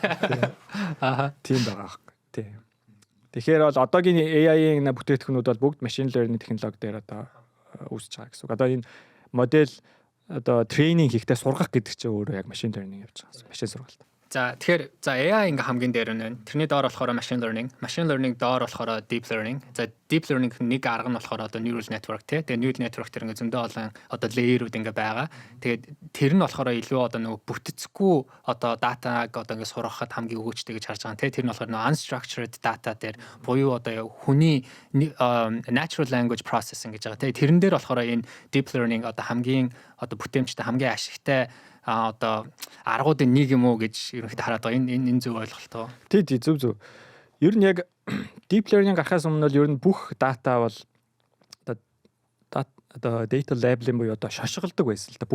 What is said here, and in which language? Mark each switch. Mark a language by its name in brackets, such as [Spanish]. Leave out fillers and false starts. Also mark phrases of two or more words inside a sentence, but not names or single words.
[Mongolian] Тийм байгаа байхгүй. Тий. Тэгэхээр бол одоогийн AI-ийн бүтээгдэхүүнүүд бол бүгд [English] machine learning [Mongolian] технологи дээр одоо үүсэж байгаа гэсэн үг. Одоо энэ модель одоо трейнинг хийхдээ сургах гэдэг чинь өөрөө яг [English] machine learning [Mongolian] явж байгаа. Машин сургалт. За тэгэхээр AI ингээ хамгийн дээр нь байна. Тэрний доор болохоор [English] machine learning [Mongolian] доор болохоор [English] deep learning. [Mongolian] За [English] deep learning [Mongolian] нэг арга нь болохоор одоо [English] neural network [Mongolian] тий. Тэгээ [English] neural network [Mongolian] тэр ингээ зөндөө олон одоо layer-ууд ингээ байгаа. Тэгээд тэр нь болохоор илүү одоо нөгөө бүтцгүй одоо датаг одоо ингээ сургахад хамгийн өгөөчтэй гэж харж байгаа. Тэр нь болохоор нөгөө [English] unstructured data [Mongolian] дээр буюу одоо хүний [English] natural language processing [Mongolian] гэж байгаа. Тэрэн дээр болохоор энэ [English] deep learning [Mongolian] одоо хамгийн одоо бүтээмжтэй хамгийн ашигтай одоо аргуудын нэг юм уу гэж ерөнхийдөө хараад байгаа. Энэ зөв ойлголтоо. Тий зөв. Ер нь яг [English] deep learning [Mongolian] гарахаас өмнө ер нь бүх дата бол одоо [English] data labeling [Mongolian] буюу одоо шошголдог байсан л да.